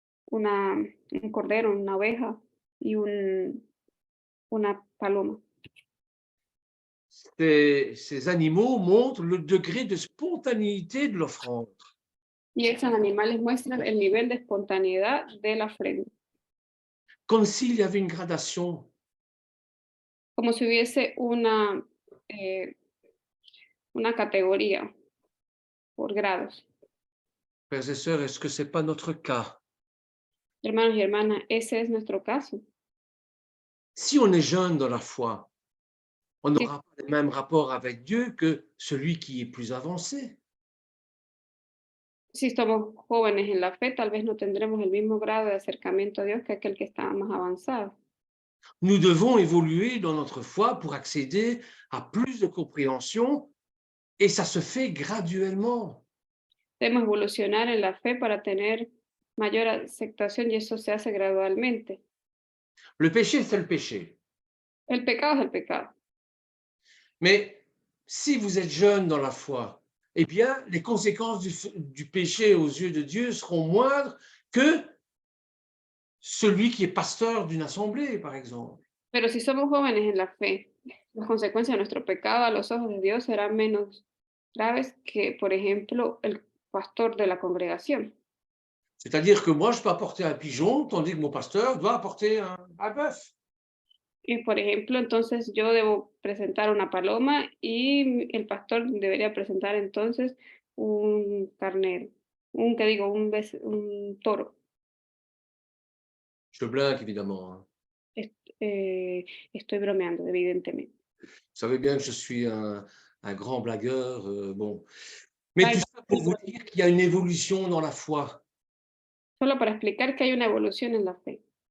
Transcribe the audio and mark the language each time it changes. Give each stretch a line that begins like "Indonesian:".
Spanish: un cordero, una oveja y una paloma.
French: Ces animaux montrent le degré de spontanéité de l'offrande.
Spanish: Y esos animales muestran el nivel de espontaneidad de la ofrenda,
French: Comme s'il y avait une gradation.
Spanish: como si hubiese eh, una categoría por grados.
French: Frères et sœurs, est-ce que ce n'est pas notre cas?
Spanish: Hermanos y hermanas, ese es nuestro caso.
French: Si on est jeune dans la foi, on
Spanish: Sí.
French: n'aura pas le même rapport avec Dieu que celui qui est plus avancé.
Spanish: Si somos jóvenes en la fe, tal vez no tendremos el mismo grado de acercamiento a Dios que aquel que está más avanzado.
French: Nous devons évoluer dans notre foi pour accéder à plus de compréhension et ça se fait graduellement.
Spanish: Debemos evolucionar en la fe para tener mayor aceptación y eso se hace gradualmente.
French: Le péché, c'est le péché.
Spanish: El pecado es el pecado.
French: Mais si vous êtes jeune dans la foi, eh bien, les conséquences du péché aux yeux de Dieu seront moindres que celui qui est pasteur d'une assemblée, par exemple.
Spanish: Pero si somos jóvenes en la fe, las consecuencias de nuestro pecado a los ojos de Dios serán menos graves que, por ejemplo, el pastor de la congregación.
French: C'est-à-dire que moi, je peux apporter un pigeon, tandis que mon pasteur doit apporter un bœuf.
Spanish: Y, por ejemplo, entonces yo debo presentar una paloma y el pastor debería presentar entonces un carnero, un toro.
French: Je blague, évidemment. Hein.
Spanish: Estoy bromeando, evidentemente.
French: Vous savez bien que je suis un grand blagueur. Bon. Mais Ay, tout ça pour vous dire qu'il y a une évolution dans la foi.
Spanish: Solo para explicar que hay una evolución en la fe.